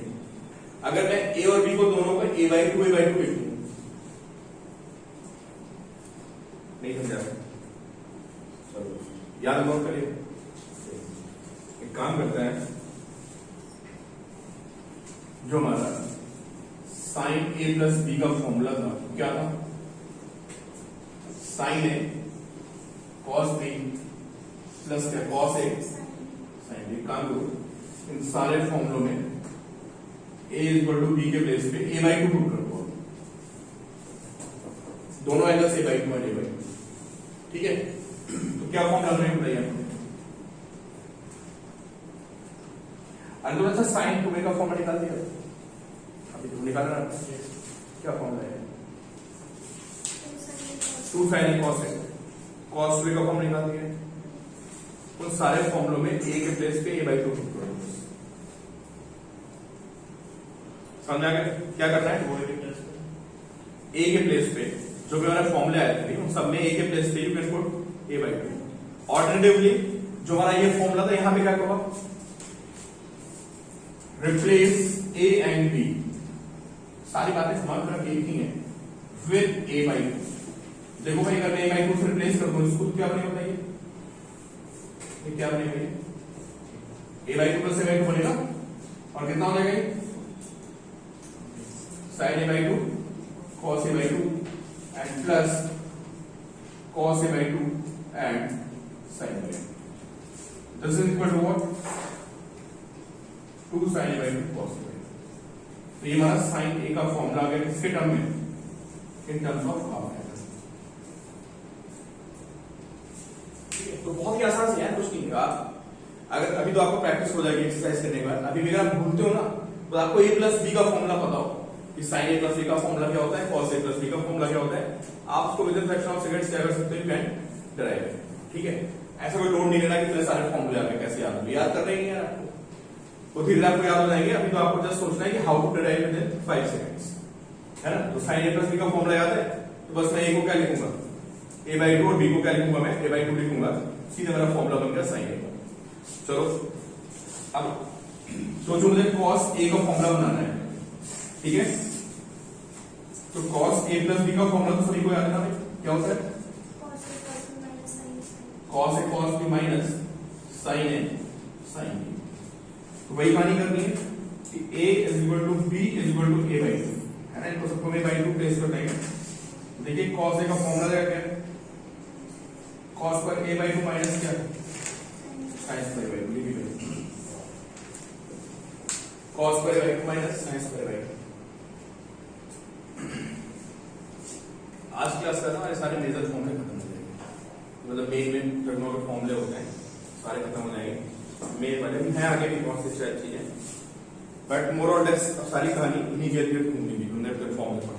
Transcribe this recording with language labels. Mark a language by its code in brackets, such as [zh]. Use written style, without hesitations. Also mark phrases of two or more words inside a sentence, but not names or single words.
[hi] अगर मैं a और b को दोनों को a/2 a/2 लिखूं, नहीं समझा, चलो याद नोट करिए। एक काम करते हैं, जो हमारा sin a प्लस b का फॉर्मूला था क्या था, sin a cos b प्लस क्या cos a sin b। काम करो इन सारे फॉर्मूलों में a [en] equal to [hi] b के प्लेस पे a/2 पुट कर दो, दोनों एंगल्स a/2 और a/2, ठीक है। तो क्या फॉर्म डाल रहे हैं बताइए आपको। अंदर अच्छा साइन 2a का फॉर्मूला निकाल दिया, अभी तो निकाल रहा है, क्या फॉर्मूला है 2 sin a cos a, cos 2a का फॉर्मूला निकाल दिया। उन सारे फॉर्मूलों में a के प्लेस पे a/2 पुट करो, समझ आ गया क्या करना है। a के प्लेस पे जो भी हमारे फॉर्मूले आए थे उन सब में a के प्लेस पे [en] you can put [hi] a/2। ऑल्टरनेटिवली जो हमारा ये फॉर्मूला था यहां पे क्या करो, [en] replace a and b, [hi] सारी बातें हमारी तरफ एक ही है, विद a/2। देखो भाई अगर मैं a/2 से रिप्लेस कर दूं इसको क्या बनेगा बताइए, ये क्या बनेगा, a/2 प्लस a/2 बनेगा और कितना हो जाएगा sin a/2 cos a/2 [en] and plus [hi] cos a/2 and sin a/2. [en] This is equal to what? 2 sin a/2 cos a/2. [hi] तो ये हमारा sin a का फॉर्मूला आ गया किसके टर्म में, [en] in terms of half angle. [hi] तो बहुत ही आसान से है, कुछ नहीं है। अगर अभी तो आपको प्रैक्टिस हो जाएगी एक्सरसाइज करने के बाद, अभी भी अगर आप भूलते हो ना तो आपको a प्लस b का फॉर्मूला पता हो कि sin a प्लस b का फॉर्मूला क्या होता है, cos a प्लस b का फॉर्मूला क्या होता है, आप उसको [en] within fraction of seconds [hi] क्या कर सकते हो, [en] can derive, [hi] ठीक है। ऐसा कोई लोड नहीं लेना कि इतने सारे फॉर्मूले आपके कैसे याद कर रहे हैं यार, आपको वो धीरे आपको याद हो जाएंगे। अभी तो आपको जस्ट सोचना है कि [en] how to derive within 5 seconds, [hi] है ना। तो sin a प्लस b का फॉर्मूला याद है, तो बस मैं a को क्या लिखूंगा a/2 और b को क्या लिखूंगा मैं a/2 लिखूंगा, सीधे मेरा फॉर्मूला बन गया sin a का। चलो अब सोचो मुझे cos a का फॉर्मूला बनाना है, ठीक है। तो cos a प्लस b का फॉर्मूला तो सभी को याद है ना भाई, क्या होता है cos a cos b माइनस sin a sin b। तो वही कहानी करनी है कि a [en] is equal to b is equal to [hi] a/2, है ना। इनको सबको मैं a/2 प्लेस कर देंगे। देखिए cos a का फॉर्मूला क्या है, cos पर a/2 माइनस क्या sin a/2, लिखिए cos पर a/2 माइनस sin a/2। आज क्लास का हमारे सारे मेजर फॉर्मूले खत्म हो जाएंगे, मतलब मेन टर्मों के फॉर्मूले होते हैं सारे खत्म हो जाएंगे। मेन वाले भी हैं, आगे भी बहुत सी चीजें हैं, [en] but more or less [hi] सारी कहानी इन्हीं के रिलेटेड घूमेगी, फॉर्मूले पढ़े।